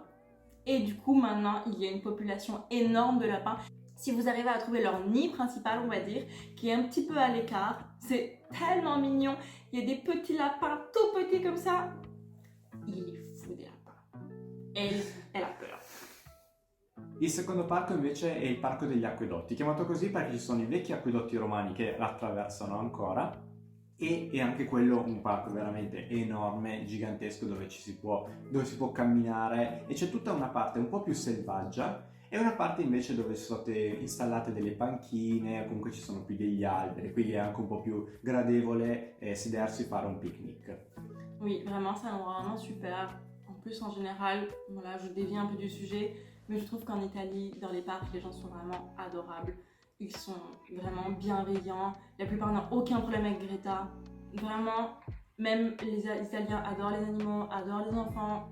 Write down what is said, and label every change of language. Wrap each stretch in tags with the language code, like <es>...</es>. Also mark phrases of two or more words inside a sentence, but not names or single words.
<fr>Et du coup maintenant il y a une population énorme de lapins. Si vous arrivez à trouver leur nid principal, on va dire, qui est un petit peu à l'écart, c'est tellement mignon. Il y a des petits lapins tout petits comme ça. Il est fou des lapins. Elle a peur.</fr> <it>Il secondo parco invece è il parco degli acquedotti, chiamato così perché ci sono i vecchi acquedotti romani che attraversano ancora, e è anche quello un parco veramente enorme, gigantesco, dove si può camminare, e c'è tutta una parte un po' più selvaggia e una parte invece dove sono state installate delle panchine, comunque ci sono più degli alberi, quindi è anche un po' più gradevole sedersi e fare un picnic.</it> <fr>Oui, vraiment, c'est un endroit vraiment super. En plus, en général, voilà, je dévie un peu du sujet, mais je trouve qu'en Italie, dans les parcs, les gens sont vraiment adorables. Ils sont vraiment bienveillants. La plupart n'ont aucun problème avec Greta. Vraiment, même les Italiens adorent les animaux, adorent les enfants.</fr>